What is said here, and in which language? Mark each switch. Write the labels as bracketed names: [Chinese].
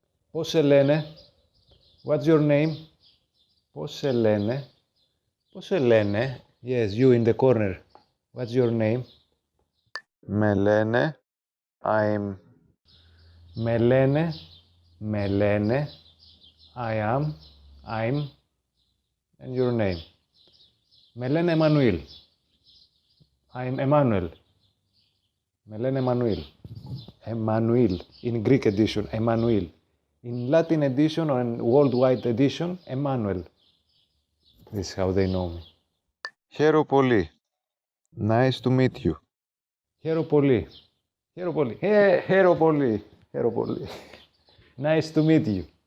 [Greek] Πώς σε λένε? [English] What's your name? [Greek] Πώς σε λένε? Πώς σε λένε? [English] Yes, you in the corner. What's your name? [Greek] Με λένε [English] I'm. [Greek] Με λένε, με λένε, [English] I am, I'm, and your name. [Greek] Με λένε Emmanuel. [English] I'm Emmanuel. [Greek] Με λένε Emmanuel. Emmanuel. [English] In Greek edition, Emmanuel. In Latin edition or in worldwide edition, Emmanuel. This is how they know me. [Greek] Χαίρο πολύ. [English] Nice to meet you. [Greek] Χαίρο πολύ. Χαίρο πολύ. Χαίρο πολύ. Χαίρο πολύ. [English] Nice to meet you.